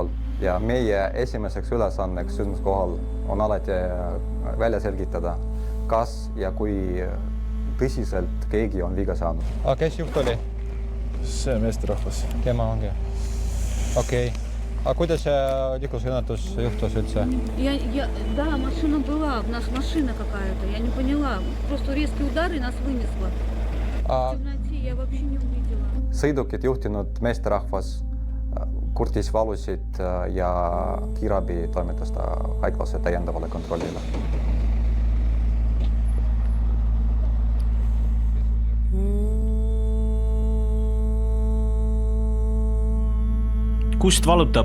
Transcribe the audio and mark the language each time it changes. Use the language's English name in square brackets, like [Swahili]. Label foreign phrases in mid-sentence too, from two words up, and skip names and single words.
[Estonian] Ja meie esimeseks ülesanneks sündmuskohal on alati välja selgitada, kas ja kui tõsiselt keegi on viga saanud. Kes juht oli? See meesterahvas. Tema ongi. Okei. А kuidas liiklusõnnetus juhtus üldse? [Russian] Да, машина была, у нас машина какая-то, я не поняла. Просто резкий удар и нас вынесло. В темноте я вообще не увидела. [Estonian] Sõidukit juhtinud meesterahvas kurtis valusid ja kiirabi toimetas ta haiglasse täiendavale kontrollile. Kust valutab?